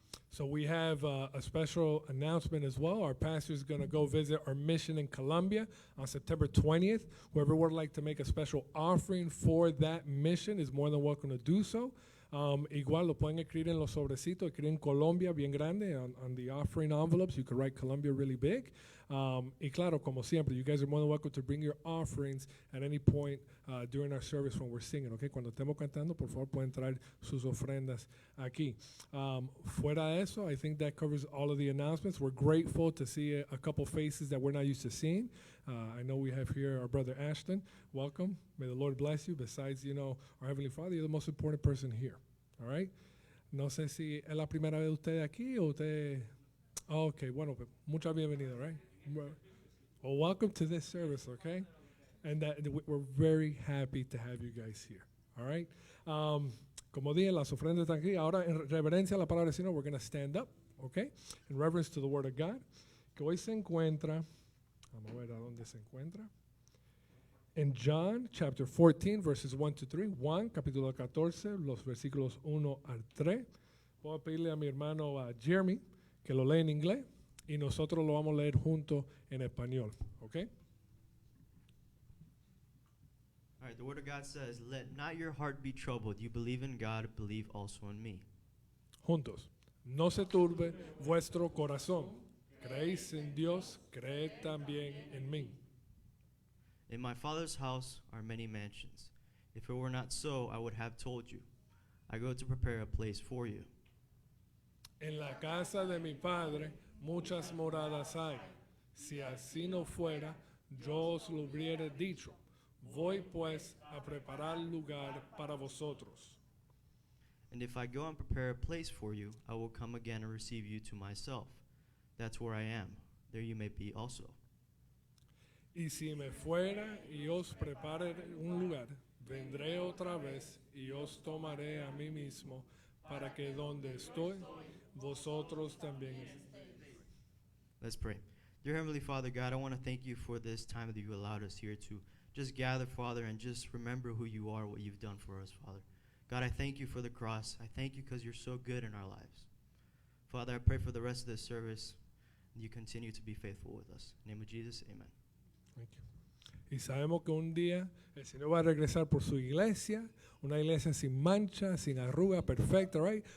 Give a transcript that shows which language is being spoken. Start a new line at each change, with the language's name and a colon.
English: So we have a special announcement as well. Our pastor is going to go visit our mission in Colombia on September 20th. Whoever would like to make a special offering for that mission is more than welcome to do so.
Spanish: Igual lo pueden escribir en los sobrecitos, escriben Colombia bien grande
English: on the offering envelopes. You can write Colombia really big.
Spanish: Y claro, como siempre,
English: you guys are more than welcome to bring your offerings at any point during our service when we're singing, okay?
Spanish: Cuando estemos cantando, por favor, pueden traer sus ofrendas aquí. Fuera de eso,
English: I think that covers all of the announcements. We're grateful to see a couple faces that we're not used to seeing. I know we have here our brother Ashton. Welcome. May the Lord bless you. Besides, our Heavenly Father, you're the most important person here, all right?
Spanish: No sé si es la primera vez usted aquí o usted... Oh, okay, bueno, mucha bienvenida, right?
English: Well, welcome to this service, okay? And we're very happy to have you guys here, all right?
Spanish: Como dije, las ofrendas están aquí. Ahora, en reverencia a la palabra del Señor,
English: we're going to stand up, okay? In reverence to the Word of God,
Spanish: que hoy se encuentra, vamos a ver a dónde se encuentra.
English: In John chapter 14, verses 1 to 3.
Spanish: Juan, capítulo 14, los versículos 1 al 3. Voy a pedirle a mi hermano Jeremy que lo lea en inglés y nosotros lo vamos a leer juntos en español, ¿ok?
English: All right, the Word of God says, "Let not your heart be troubled. You believe in God, believe also in me."
Spanish: Juntos. No se turbe vuestro corazón. Creéis en Dios, creed también en mí.
English: In my Father's house are many mansions. If it were not so, I would have told you. I go to prepare a place for you.
Spanish: En la casa de mi Padre muchas moradas hay. Si así no fuera, yo os lo hubiera dicho. Voy pues a preparar lugar para vosotros.
English: And if I go and prepare a place for you, I will come again and receive you to myself. That's where I am. There you may be also.
Spanish: Y si me fuera y os prepare un lugar, vendré otra vez y os tomaré a mí mismo, para que donde estoy, vosotros también estéis.
English: Let's pray. Dear Heavenly Father, God, I want to thank you for this time that you allowed us here to just gather, Father, and just remember who you are, what you've done for us, Father. God, I thank you for the cross. I thank you because you're so good in our lives. Father, I pray for the rest of this service, and you continue to be faithful with us. In the name of Jesus, amen. Thank you.
Spanish: Y sabemos que un día el Señor va a regresar por su iglesia, una iglesia sin mancha, sin arruga, perfecta, right?